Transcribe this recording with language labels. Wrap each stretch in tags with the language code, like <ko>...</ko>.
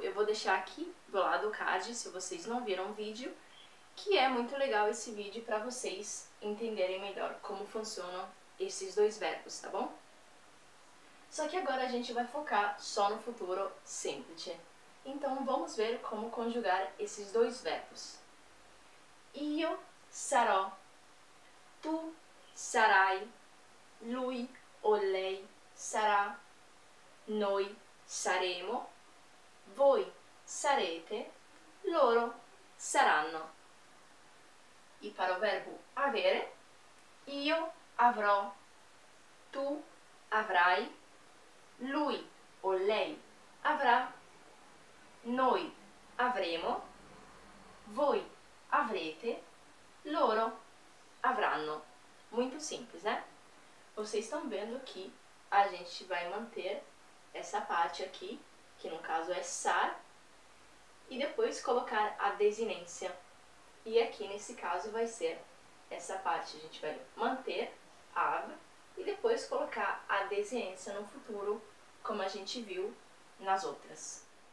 <pt>Eu vou deixar aqui do lado do card, se vocês não viram o vídeo, que é muito legal esse vídeo para vocês entenderem melhor como funcionam esses dois verbos, tá bom? Só que agora a gente vai focar só no futuro semplice. Então vamos ver como conjugar esses dois verbos.</pt> <it>Io sarò, tu sarai, lui o lei sarà, noi saremo, voi sarete, loro saranno.</it> <pt>E para o verbo avere,</pt> <it>io avrò, tu avrai, lui o lei avrà, noi avremo, voi avrete, loro avranno.</it> <pt>Muito simples, né? Vocês estão vendo que a gente vai manter essa parte aqui, que no caso é sar, e depois colocar a desinência. E aqui nesse caso vai ser essa parte, a gente vai manter av e depois colocar a desinência no futuro, como a gente viu nas outras.</pt>